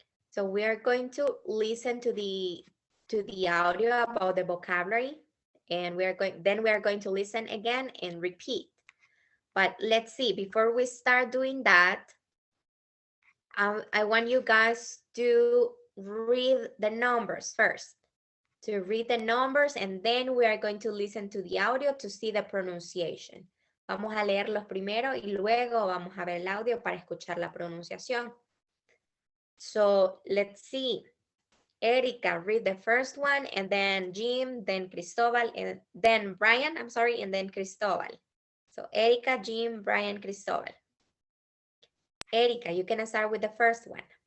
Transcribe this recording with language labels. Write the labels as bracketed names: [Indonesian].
[English] So we are going to listen to the audio about the vocabulary, and we are going to listen again and repeat. But let's see, before we start doing that, I want you guys to read the numbers first. To read the numbers, and then we are going to listen to the audio to see the pronunciation. [Spanish] Vamos a leerlos primero y luego vamos a ver el audio para escuchar la pronunciación. [English] So let's see. Erika, read the first one, and then Jim, then Cristobal, and then Brian, I'm sorry, and then Cristobal. So Erica, Jim, Brian, Cristobal. Erica, you can start with the first one.